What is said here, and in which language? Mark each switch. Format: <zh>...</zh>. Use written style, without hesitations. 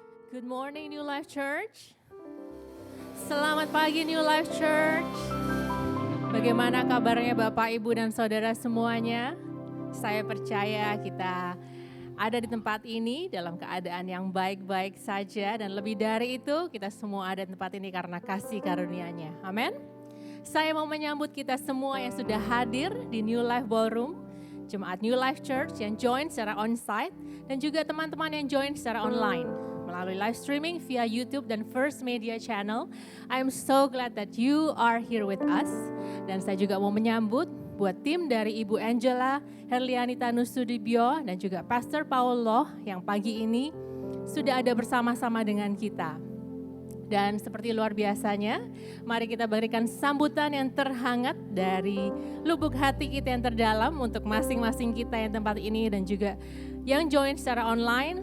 <en>Good morning New Life Church.</en> <id>Selamat pagi New Life Church. Bagaimana kabarnya Bapak, Ibu, dan Saudara semuanya? Saya percaya kita ada di tempat ini dalam keadaan yang baik-baik saja. Dan lebih dari itu, kita semua ada di tempat ini karena kasih karunia-Nya. Amin. Saya mau menyambut kita semua yang sudah hadir di New Life Ballroom, Jemaat New Life Church yang join secara on-site, dan juga teman-teman yang join secara online melalui live streaming via YouTube dan First Media Channel.</id> <en>I am so glad that you are here with us.</en> <id>Dan saya juga mau menyambut buat tim dari Ibu Angela Herlianita Nusudibyo dan juga Pastor Paulo yang pagi ini sudah ada bersama-sama dengan kita. Dan seperti luar biasanya, mari kita berikan sambutan yang terhangat dari lubuk hati kita yang terdalam untuk masing-masing kita yang tempat ini dan juga yang join secara online.</id>